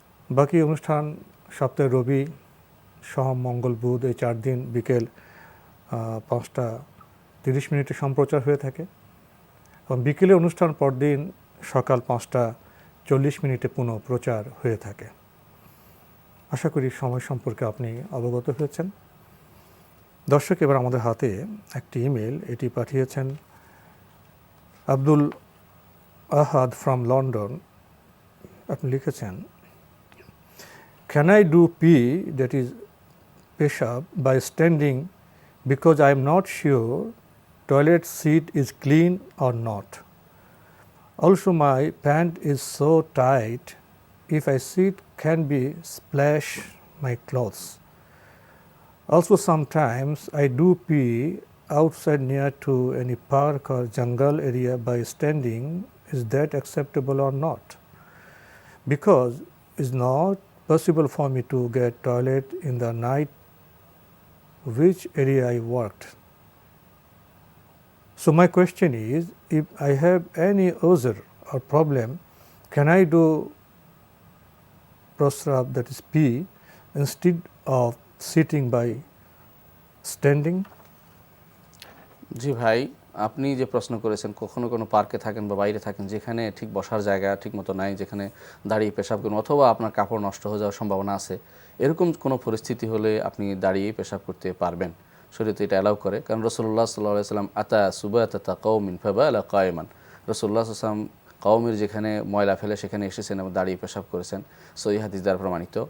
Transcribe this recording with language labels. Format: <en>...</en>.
<bn>বাকি অনুষ্ঠান সপ্তাহে রবি, সোম, মঙ্গল, বুধ এই 4 দিন বিকেল 5:30 সম্প্রচার হয়ে থাকে এবং বিকেলে অনুষ্ঠান পরদিন সকাল 5:40 পুনঃ প্রচার হয়ে থাকে। আশা করি সময় সম্পর্কে আপনি অবগত হয়েছেন। দর্শক, এবার আমাদের হাতে একটি ইমেল, এটি পাঠিয়েছেন আব্দুল আহাদ ফ্রম লন্ডন। আপনি লিখেছেন,</bn> <en>Can I do pee, that is পেশাব, by standing because I am not sure toilet seat is clean or not. Also my pant is so tight, if I sit can be splash my clothes. Also sometimes I do pee outside near to any park or jungle area by standing. Is that acceptable or not? Because it's not possible for me to get toilet in the night which area I worked. So my question is, if I have any uzr or problem, can I do prosrab, that is pee, instead of sitting by standing?</en> <bn>জি ভাই, আপনি যে প্রশ্ন করেছেন, কখনো কোনো পার্কে থাকেন বা বাইরে থাকেন যেখানে ঠিক বসার জায়গা ঠিক মতো নাই, যেখানে দাঁড়িয়ে পেশাব করুন, অথবা আপনার কাপড় নষ্ট হয়ে যাওয়ার সম্ভাবনা আছে, এরকম কোনো পরিস্থিতি হলে আপনি দাঁড়িয়ে পেশাব করতে পারবেন। শরীয়তে এটা অ্যালাউ করে, কারণ রাসূলুল্লাহ সাল্লাল্লাহু আলাইহি ওয়াসাল্লাম</bn> <ar>আতা সুবাতাতা কওমিন ফাবালা কায়মান,</ar> <bn>রাসূলুল্লাহ সাল্লাল্লাহু আলাইহি ওয়াসাল্লাম কওমের যেখানে ময়লা ফেলে সেখানে এসেছেন এবং দাঁড়িয়ে পেশাব করেছেন। সহিহ হাদিস দ্বারা প্রমাণিত।</bn>